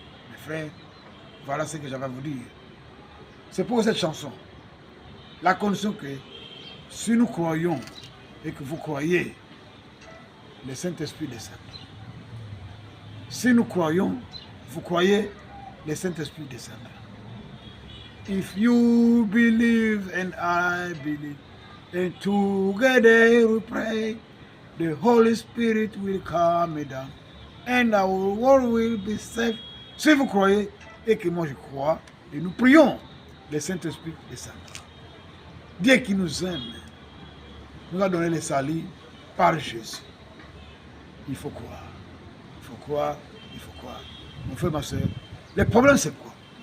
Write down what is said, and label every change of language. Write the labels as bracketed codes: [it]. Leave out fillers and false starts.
[fr] Mes frères, voilà ce que j'avais à vous dire. C'est pour cette chanson. La condition que si nous croyons et que vous croyez, le Saint-Esprit descend. Si nous croyons, vous croyez, le Saint-Esprit descendra. [en] If you believe and I believe, and together we pray, the Holy Spirit will come down, and our world will be saved. [fr] Si vous croyez, et que moi je crois, et nous prions, le Saint-Esprit descendra. Dieu qui nous aime, nous a donné le salut par Jésus. Il faut croire. Il faut croire, il faut croire. Mon frère, ma soeur, le problème c'est quoi?